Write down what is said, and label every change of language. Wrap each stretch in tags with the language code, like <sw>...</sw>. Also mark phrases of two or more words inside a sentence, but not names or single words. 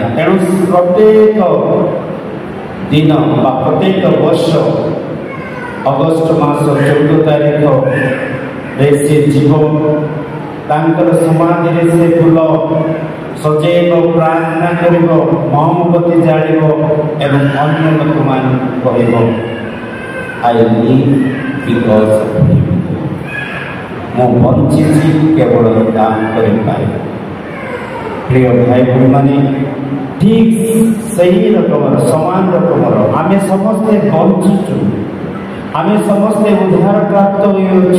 <or>ତେଣୁ ପ୍ରତ୍ୟେକ ଦିନ ବା ପ୍ରତ୍ୟେକ ବର୍ଷ ଅଗଷ୍ଟ ମାସ 14 ତାରିଖରେ ସେ ଯିବ, ତାଙ୍କର ସମାଧିରେ ସେ ଫୁଲ ସଜେଇବ, ପ୍ରାର୍ଥନା କରିବ, ମହମବତୀ ଜାଳିବ ଏବଂ ଅନ୍ୟ ଲୋକମାନଙ୍କୁ କହିବ</or> <en>I live because of him।</en> <or>ମୁଁ ବଞ୍ଚିଛି କେବଳ ତାଙ୍କରି ପାଇଁ। ପ୍ରିୟ ଭାଇ ଭଉଣୀମାନେ, ଠିକ୍ ସେହି ରକମର ସମାନ ରକମର ଆମେ ସମସ୍ତେ ବଞ୍ଚୁଛୁ, ଆମେ ସମସ୍ତେ ଉଦ୍ଧାର ପ୍ରାପ୍ତ ହୋଇଅଛୁ।</or>